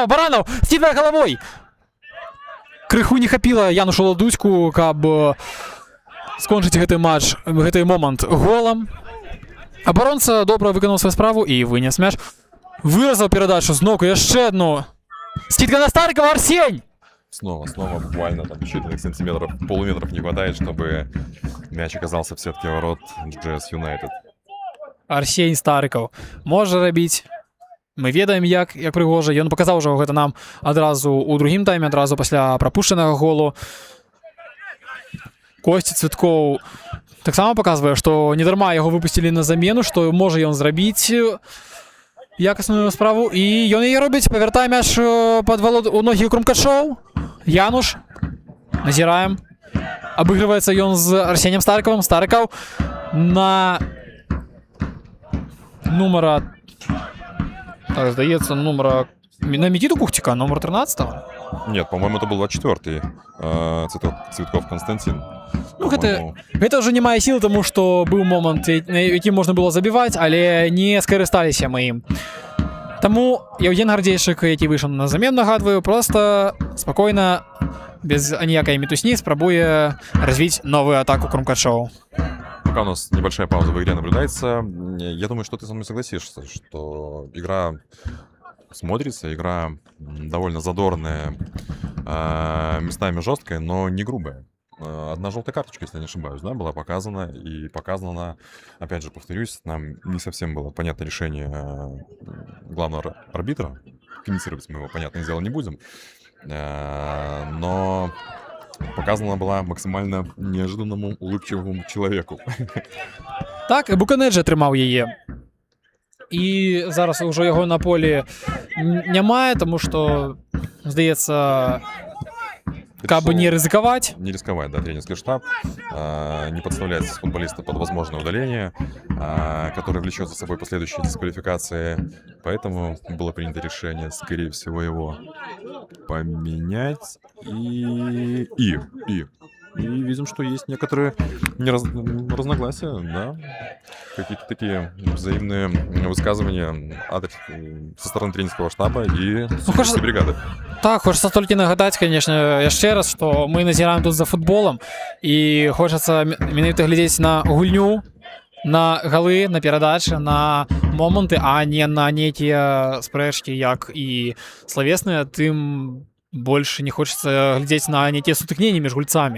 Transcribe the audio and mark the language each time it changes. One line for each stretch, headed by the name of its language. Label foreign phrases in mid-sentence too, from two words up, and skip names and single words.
Belarusian: Баранов скидвае галавой. Крыху не хапіла Янушу Ладуцьку, каб скончыць гэты матч, гэты момант голам. Абаронца добра выканаў сваю справу і вынес мяч. Выразаў перадачу зноўку, яшчэ одну. Скидка на Старыкова, Арсень!
Russian: Снова буквально там считанных сантиметров, полуметров не хватает, чтобы мяч оказался в сетке ворот GGS United.
Belarusian: Арсень Старыков можа рабіць. Мы ведаем, як прыгожа. Ён паказаў ужо гэта нам адразу ў другім тайме, адразу пасля прапушчанага голу. Косці Цвіткоў таксама паказвае, што не дарма яго выпусцілі на замену, што можа ён зрабіць якасную справу. І ён яе робіць, павяртае мяч у ногі Крумкачоў. Януш. Назіраем. Абыгрываецца ён з Арсенем Старыковым. Старыков на нумара... Так, здаецца, на Мікіту Кухціка, номер 13-го.
Russian: Нет, по-моему, это был 24-й. Цветков Константин.
Belarusian: Ну, гэта,
Russian: По-моему,
Belarusian: гэта ўжо не мае сілы, таму што быў момант, якім можна было забіваць, але не скарысталіся мы ім. Таму Евген Гардзейчык, які выйшаў на замену, нагадваю, просто спакойна, без аніякай мітусні, спрабуе развіць новую атаку Крумкачоў.
Russian: пока у нас небольшая пауза в игре наблюдается, я думаю, что ты со мной согласишься, что игра смотрится, игра довольно задорная, местами жесткая, но не грубая. Одна желтая карточка, если я не ошибаюсь, да, была показана. И показана она, опять же, повторюсь, нам не совсем было понятно решение главного арбитра. Комментировать мы его, понятное дело, не будем. Но показана была максимально неожиданному, улыбчивому человеку.
Belarusian: Так, і Буканеджі атрымаў яе. І зараз ўжо яго на полі няма, тому што, здаецца, каб не рызыкаваць.
Russian: Не рисковать, да, тренерский штаб, не подставлять футболиста под возможное удаление, которое влечет за собой последующие дисквалификации. Поэтому было принято решение, скорее всего, его поменять. И видим, что есть некоторые разногласия, да, какие-то такие взаимные высказывания со стороны тренерского штаба и судейской бригады.
Belarusian: Так, хочацца толькі нагадаць, конечно, яшчэ раз, што мы назіраем тут за футболам, і хочацца менавіта глядзець на гульню, на галы, на перадачы, на моманты, а не на нейкія спрэчкі, як і славесныя, тым больш не хочацца глядзець на нейкія сутыкненні між гульцамі.